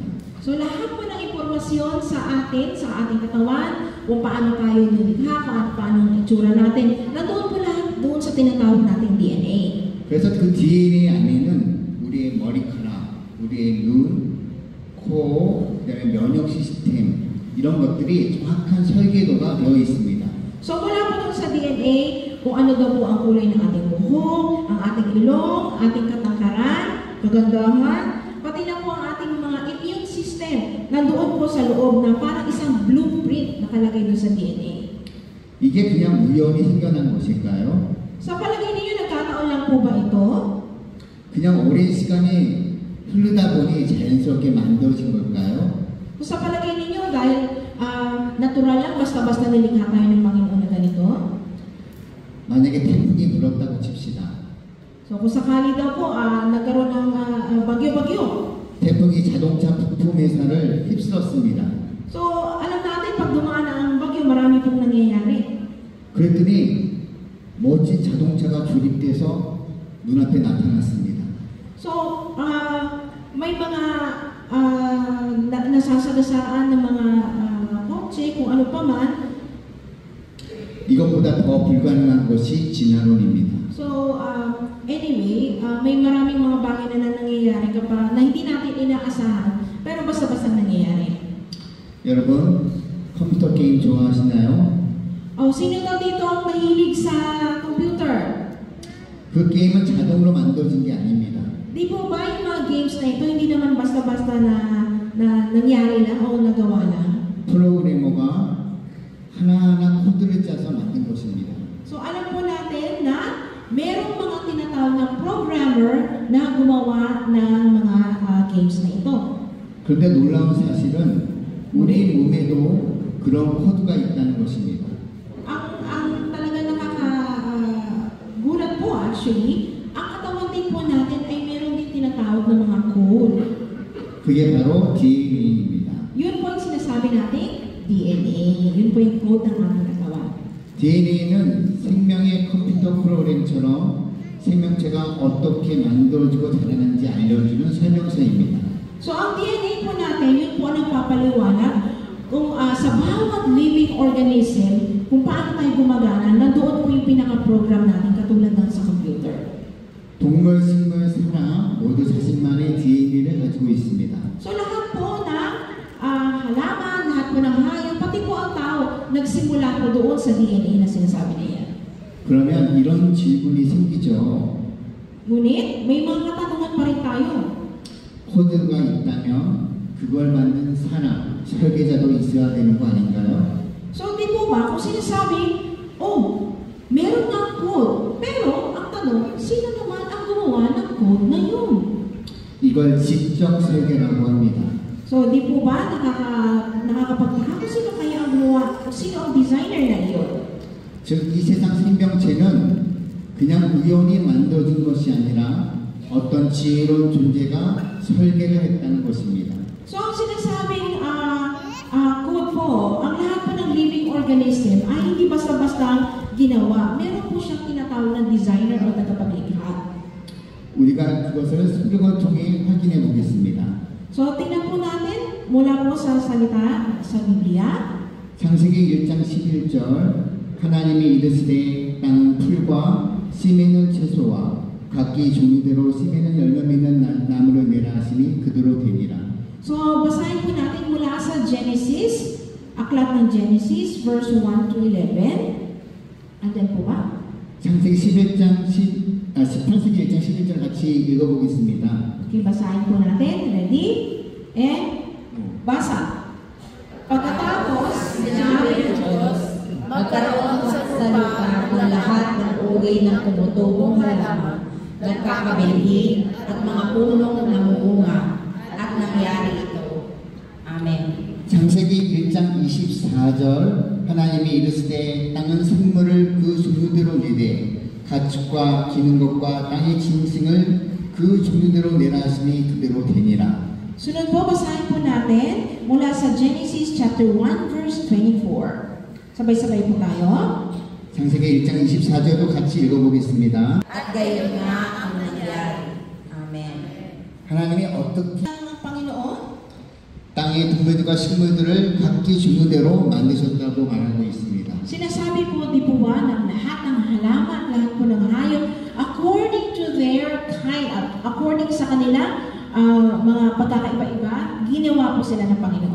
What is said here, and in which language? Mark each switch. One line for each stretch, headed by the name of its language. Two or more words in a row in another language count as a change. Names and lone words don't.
Filipino: So, lahat po ng impormasyon sa ating katawan, kung paano tayo nilikha, paano ang itsura natin, nandoon po lahat doon sa tinatawag nating DNA.
Korean: 그래서 그 DNA 안에는 우리의 머리카락, 우리의 눈, 코, 그다음에 면역 시스템 이런 것들이 정확한 설계도가 되어 있습니다.
Filipino: So, wala po doon sa DNA kung ano daw po ang kulay ng ating buhok, ang ating ilong, ating katangkaran, kagandahan, pati na po ang ating mga
English: immune system
Filipino: nandoon po sa loob na parang isang blueprint nakalagay doon sa DNA.
Korean: 이게 그냥 우연히 생겨난 것일까요?
Filipino: Sa palagay ninyo, nagkataon lang po ba ito?
Korean: 그냥 오랜 시간이 흐르다 보니 자연스럽게 만들어진 걸까요?
Filipino: Kung sa palagay ninyo, dahil natural lang, basta-basta nilikha tayo ng Panginoon na ganito?
Korean: 만약에 태풍이 불었다고 칩시다.
Filipino: So kung sakali daw po, nagkaroon ng bagyo-bagyo.
Korean: 태풍이 자동차 부품 회사를 휩쓸었습니다.
Filipino: So alam natin, pag dumaan ang bagyo, marami pong nangyayari.
Korean: 그랬더니 멋진 자동차가 조립돼서 눈앞에 나타났습니다.
Filipino: So, may mga nasasagasaan ng mga kotse, kung ano pa man.
Korean: 이것보다 더 불가능한 것이 진화론입니다.
English: So, anyway,
Filipino: may maraming mga bagay na nangyayari kapag na hindi natin inaasahan, pero basta-basta nangyayari.
Korean: 여러분, 컴퓨터 게임 좋아하시나요?
Filipino: Sino daw dito ang mahilig sa computer?
Korean: 그 게임은 자동으로 만들어진 게 아닙니다.
Filipino: Di po ba yung mga games na ito, hindi naman basta-basta na nangyari lang o nagawa lang?
Korean: 프로그래머가 하나하나 코드를 짜서 만든 것입니다.
Filipino: So alam po natin na merong mga tinatawag na programmer na gumawa ng mga games na ito.
Korean: 그런데 놀라운 사실은 우리 몸에도 그런 코드가 있다는 것입니다.
Filipino: Ang talaga nakakagulat po actually, ang katawan din po natin ay meron din tinatawag na mga code.
Korean: 그게 바로 DNA입니다.
Filipino: Yun po yung sinasabi natin, DNA. Yun po yung code ng ating katawan.
Korean: DNA는 생명의 컴퓨터 프로그램처럼 생명체가 어떻게 만들어지고 자라는지 알려주는 설명서입니다.
Filipino: So ang DNA po natin, yun po ang nagpapaliwanag kung sa bawat
English: living organism,
Filipino: kung paano tayo gumagana, nandoon po yung pinaka-program natin katulad ng sa computer.
Korean: 동물, 식물, 사람 모두 자신만의 DNA를 가지고 있습니다.
Filipino: So lahat po ng halaman, lahat po ng hayop, pati po ang tao, nagsimula po doon sa DNA na sinasabi niya.
Korean: 그러면 이런 질문이 생기죠.
Filipino: Ngunit, may mga katanungan pa rin tayo.
Korean: 코드가 있다면 그걸 만든 사람, 설계자도 있어야 되는 거 아닌가요?
Filipino: So di po ba, kung sinasabi, meron nga code, pero ang tanong, sino naman ang gumawa ng code na yun?
Korean: 이걸 지적 설계라고 합니다.
Filipino: So, di po ba nakakapagtaka kung sino kaya ang gumawa, kung sino ang designer na iyon?
Korean: 즉, 이 세상 생명체는 그냥 우연히 만들어진 것이 아니라 어떤 지혜로운 존재가 설계를 했다는 것입니다.
Filipino: So, ang sinasabing code po, ang lahat po ng
English: living organism
Filipino: ay hindi basta-basta ginawa. Meron po siyang tinatawag ng designer o tagapaglikha.
Korean: 우리가 그것을 성경을 통해 확인해 보겠습니다.
Filipino: So, tingnan po natin mula po sa salita sa Biblia.
Korean: 창세기 1장 11절 하나님이 이르시되 땅은 풀과 씨 맺는 채소와 각기 종류대로 씨 맺는 열매 맺는 나무를 내라 하시니 그대로 되니라.
Filipino: So, basahin po natin mula sa Genesis, aklat ng Genesis,
English: verse 1 to 11.
Filipino: Andiyan po ba?
Korean: 창세기 18세기 1장 11절 같이 읽어보겠습니다.
Filipino: Okay, basahin po natin. Ready? And basa. Pagkatapos, sinabi ng Diyos, magkaroon sa lupa ng lahat ng uri ng tumutubong halaman, nagkakabilihin at mga punong namuunga, at nangyari ito. Amen.
Korean: 창세기 이르시되 땅은 생물을 그 종류대로 내되 가축과 기는 것과 땅의 짐승을 그 종류대로 내라 하시니 그대로 되니라.
Filipino: Sunod po, basahin po natin mula sa Genesis
English: chapter 1 verse 24.
Filipino: Sabay-sabay po tayo.
Korean: 창세기 1장 24절도 같이 읽어보겠습니다.
Filipino: At gayon nga ang nangyari. Amen.
Korean: 하나님이 어떻게
Filipino: Ang Panginoon,
Korean: 땅의 동물들과 식물들을 각기 종류대로 만드셨다고 말하고 있습니다.
Filipino: sinasabi po, di po ba, ng lahat ng halaman, lahat po ng hayop,
English: according to their kind,
Filipino: according sa kanila, mga pagkakaiba-iba, ginawa po sila ng Panginoon.